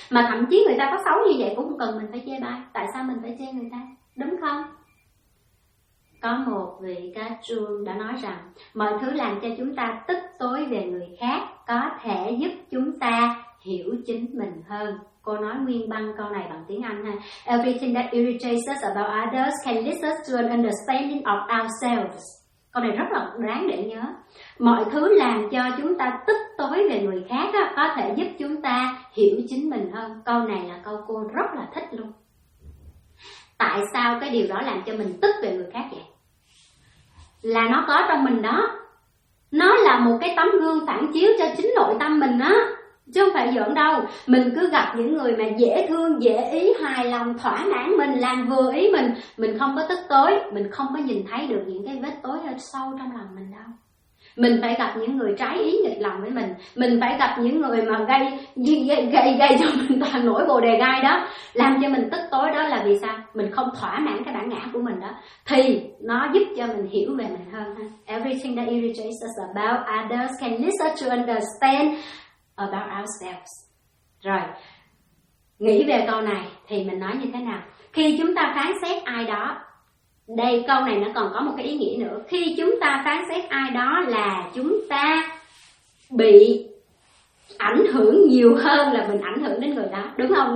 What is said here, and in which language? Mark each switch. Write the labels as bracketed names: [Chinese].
[Vietnamese] Mà thậm chí người ta có xấu như vậy cũng cần mình phải chê bai, tại sao mình phải chê người ta, đúng không? Có một vị ca trương đã nói rằng mọi thứ làm cho chúng ta tức tối về người khác có thể giúp chúng ta hiểu chính mình hơn. Cô nói nguyên băng câu này bằng tiếng Anh ha. [English] Everything that irritates us about others can lead us to an understanding of ourselves. [Vietnamese] Câu này rất là đáng để nhớ. Mọi thứ làm cho chúng ta tức tối về người khác đó, có thể giúp chúng ta hiểu chính mình hơn. Câu này là câu cô rất là thích luôn. Tại sao cái điều đó làm cho mình tức về người khác vậy? Là nó có trong mình đó. Nó là một cái tấm gương phản chiếu cho chính nội tâm mình đó, chứ không phải giỡn đâu. Mình cứ gặp những người mà dễ thương, dễ ý, hài lòng, thỏa mãn mình, làm vừa ý mình, mình không có tức tối, mình không có nhìn thấy được những cái vết tối ở sâu trong lòng mình đâu. Mình phải gặp những người trái ý nghịch lòng với mình, mình phải gặp những người mà gây cho mình toàn nỗi bồ đề gai đó, làm cho mình tức tối đó, là vì sao? Mình không thỏa mãn cái bản ngã của mình đó, thì nó giúp cho mình hiểu về mình hơn. [English] Everything that irritates us about others can lead us to understand about ourselves. [Vietnamese] Rồi, nghĩ về câu này thì mình nói như thế nào? Khi chúng ta phán xét ai đó, đây câu này nó còn có một cái ý nghĩa nữa. Khi chúng ta phán xét ai đó là chúng ta bị ảnh hưởng nhiều hơn là mình ảnh hưởng đến người đó, đúng không?